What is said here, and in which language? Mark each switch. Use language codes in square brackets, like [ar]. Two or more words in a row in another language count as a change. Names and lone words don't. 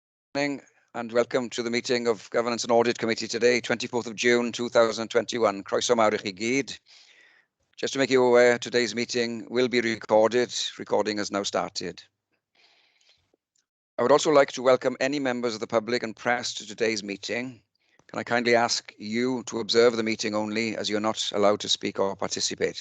[en] Morning and welcome to the meeting of Governance and Audit Committee today, 24th of June 2021. [cy] Croeso mawr I chi gyd. [en] Just to make you aware, today's meeting will be recorded. Recording has now started. I would also like to welcome any members of the public and press to today's meeting. Can I kindly ask you to observe the meeting only, as you're not allowed to speak or participate.